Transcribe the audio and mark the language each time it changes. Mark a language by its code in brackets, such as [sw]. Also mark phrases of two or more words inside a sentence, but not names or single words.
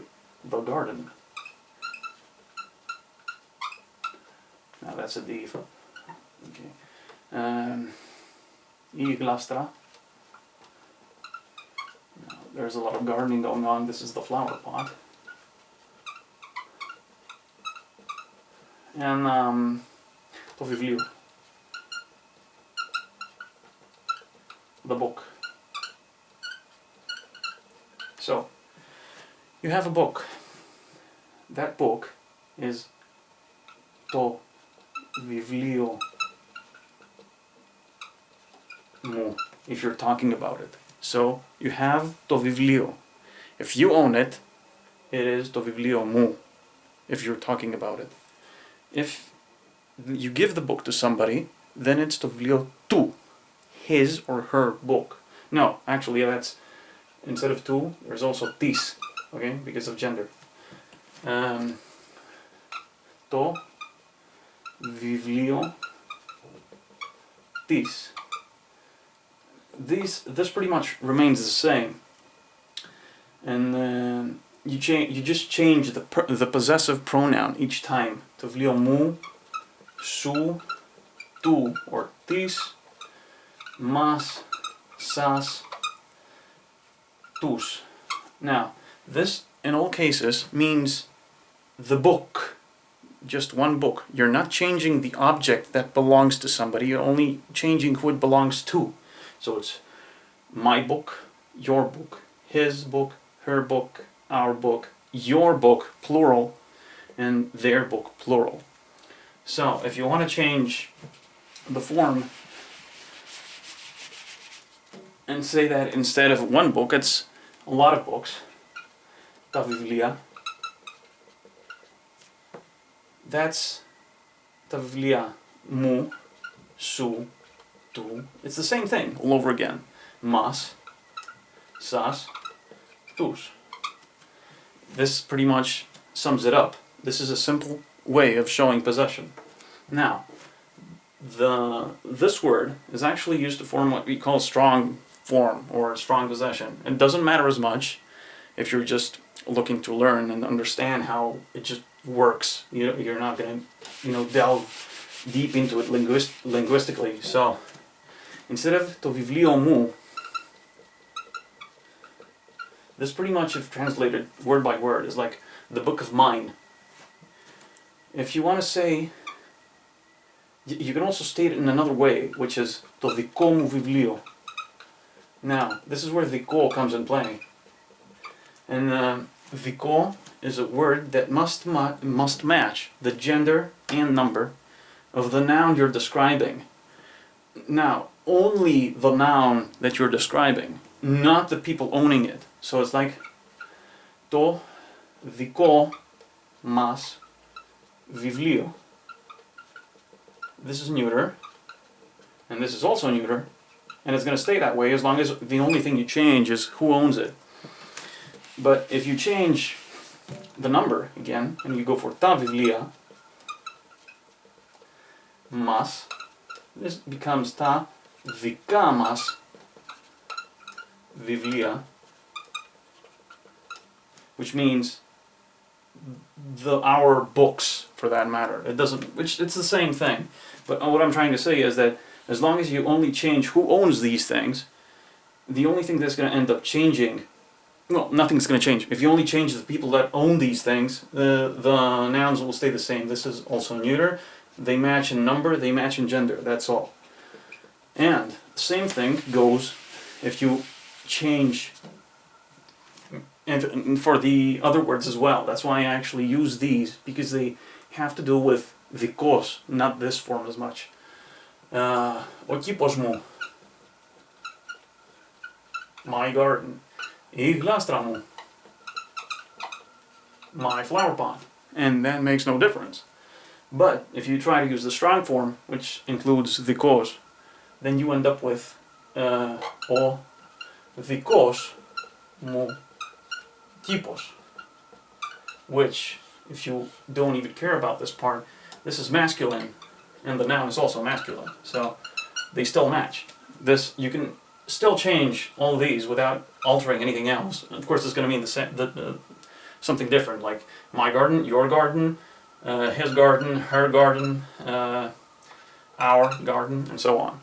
[en] The garden. Now that's a div. Okay. [el] Η γλάστρα. [en] Now, there's a lot of gardening going on. This is the flower pot. And [el] το βιβλίο. [en] The book. So, you have a book. That book is [el] το βιβλίο μου, [en] if you're talking about it. So, you have [el] το βιβλίο. [en] If you own it, it is [el] το βιβλίο μου, [en] if you're talking about it. if you give the book to somebody, then it's [el] το βιβλίο του, [en] his or her book. No, actually that's, instead of tu, there's also tis, okay, because of gender. [el] Το βιβλίο της. [en] This pretty much remains the same, and you just change the possessive pronoun each time. [el] Το βιβλίο μου, σου, του, or tis, μας, σας, τους. [en] Now, this in all cases means the book, just one book. You're not changing the object that belongs to somebody, you're only changing who it belongs to. So it's my book, your book, his book, her book, our book, your book, plural, and their book, plural. So if you want to change the form and say that instead of one book, it's a lot of books, [el] τα βιβλία, that's τα βιβλία μου, σου, του. [en] It's the same thing all over again. [el] Μας, σας, τους. [en] This pretty much sums it up. This is a simple way of showing possession. Now, this word is actually used to form what we call strong form or strong possession. It doesn't matter as much if you're just looking to learn and understand how it just works. You're not going to, delve deep into it linguistically. So, instead of [el] το βιβλίο μου, [en] this pretty much, if translated word by word, is like the book of mine. If you want to say, you can also state it in another way, which is [el] το δικό μου βιβλίο. [en] Now, this is where δικό comes in play. And δικό is a word that must match the gender and number of the noun you're describing. Now, only the noun that you're describing, not the people owning it. So it's like [el] το δικό μας βιβλίο. [en] This is neuter, and this is also neuter, and it's going to stay that way as long as the only thing you change is who owns it. But if you change the number again, and you go for [el] τα βιβλία μας, [en] this becomes [el] τα δικά μας βιβλία, [en] which means our books, for that matter. It's the same thing. But what I'm trying to say is that as long as you only change who owns these things, the only thing that's going to end up changing, well, nothing's going to change. If you only change the people that own these things, the nouns will stay the same. This is also neuter. They match in number, they match in gender, that's all. And the same thing goes if you change and for the other words as well. That's why I actually use these, because they have to do with δικός, not this form as much. [el] Ο κήπος μου, [en] my garden. [el] Η γλάστρα μου, [en] my flower pot. And that makes no difference. But if you try to use the strong form, which includes δικός, then you end up with [el] ο δικός μου κήπος, [en] which, if you don't even care about this part, this is masculine, and the noun is also masculine, so they still match. This, you can still change all these without altering anything else. Of course, it's going to mean something different, like my garden, your garden, his garden, her garden, our garden, and so on.